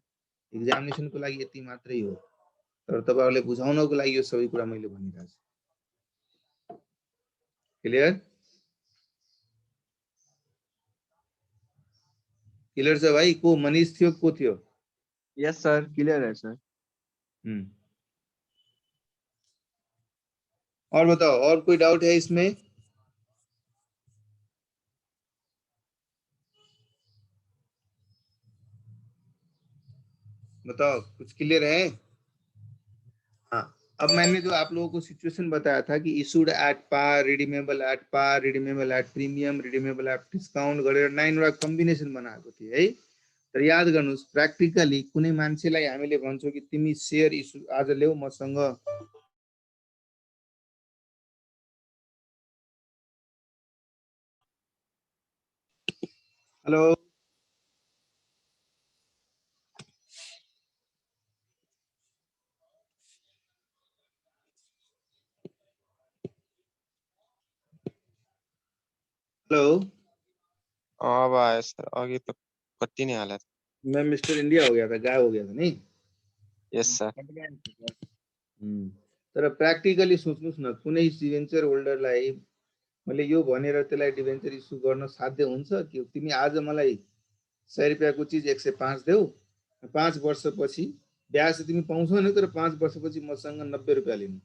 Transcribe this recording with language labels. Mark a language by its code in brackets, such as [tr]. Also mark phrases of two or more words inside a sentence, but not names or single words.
[ne] एक्जामिनेसनको लागि यति मात्रै हो। तर तपाईहरुले बुझाउनको लागि यो सबै कुरा मैले भनिरहेको छु। क्लियर? क्लियर छ भाइ? को मनीष थियो, को थियो? [en] yes sir, [ne] क्लियर है सर। [hi] और बताओ, और कोई डाउट है इसमें? बताओ, कुछ क्लियर है? हाँ, अब मैंने जो आप लोगों को सिचुएशन बताया था कि [en] issued at par, redeemable at par, redeemable at premium, redeemable at discount [ne] गरेर 9 वटा कम्बिनेसन बनाएको थिए है। तर याद गर्नुस्, प्र्याक्टिकली कुनै मान्छेलाई हामीले भन्छौं कि तिमी शेयर इशू आज ल्याऊ मसँग, [en] hello hello, [ne] अब आयो सर, अघि त कति नै हालेको थियो। [hi] मैं मिस्टर इंडिया हो गया था, गायब हो गया था नहीं? [en] yes sir. [ne] तर प्र्याक्टिकली सोच्नुस् न, कुनै [en] debenture holderलाई [ne] मैले यो भनेर त्यसलाई [en] debenture issue [ne] गर्न साध्य हुन्छ कि तिमी आज मलाई 100 रुपैयाँको चिज 105 देऊ, 5 वर्षपछि ब्याज तिमी पाउँछौ नि, तर 5 वर्षपछि मसँग 90 रुपैयाँ लिनु।